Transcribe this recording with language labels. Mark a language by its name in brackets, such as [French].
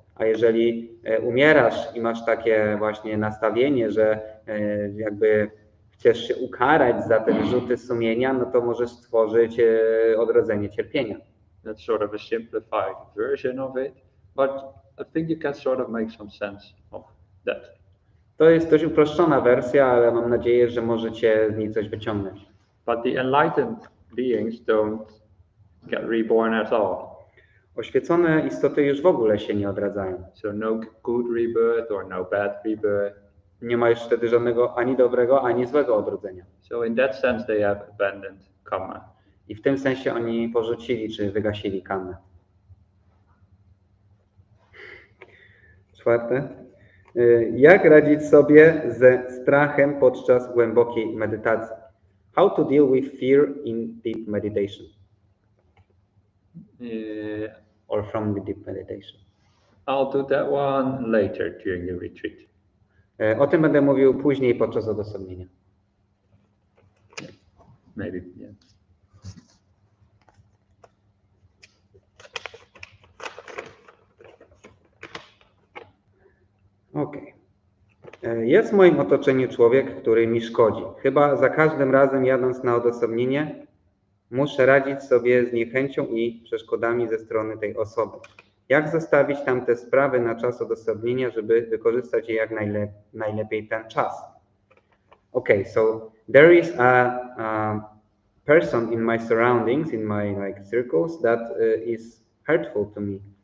[Polish] A jeżeli umierasz i masz takie właśnie nastawienie, że jakby chcesz się ukarać za te wyrzuty sumienia, no to możesz stworzyć odrodzenie cierpienia. [English] That's sort of a simplified version of it, but I think you can sort of make some sense of that. [Polish] To jest dość uproszczona wersja, ale mam nadzieję, że możecie z niej coś wyciągnąć. [English] But the enlightened beings don't get reborn at all. [Polish] Oświecone istoty już w ogóle się nie odradzają. [English] So no good rebirth or no bad rebirth. [Polish] Nie ma już wtedy żadnego ani dobrego, ani złego odrodzenia. [English] So in that sense they have abandoned karma. [Polish] I w tym sensie oni porzucili czy wygasili karmę. Czwarte. Jak radzić sobie ze strachem podczas głębokiej medytacji? [English] How to deal with fear in deep meditation? Or from the deep meditation? I'll do that one later during the retreat. [Polish] O tym będę mówił później podczas odosobnienia. [English] Maybe, yeah. [Polish] Okej. Jest w moim otoczeniu człowiek, który mi szkodzi. Chyba za każdym razem jadąc na odosobnienie muszę radzić sobie z niechęcią i przeszkodami ze strony tej osoby. Jak zostawić tamte sprawy na czas odosobnienia, żeby wykorzystać je jak najlepiej ten czas? [English] Okay, so there is a person in my surroundings, in my circles that is hurtful to me.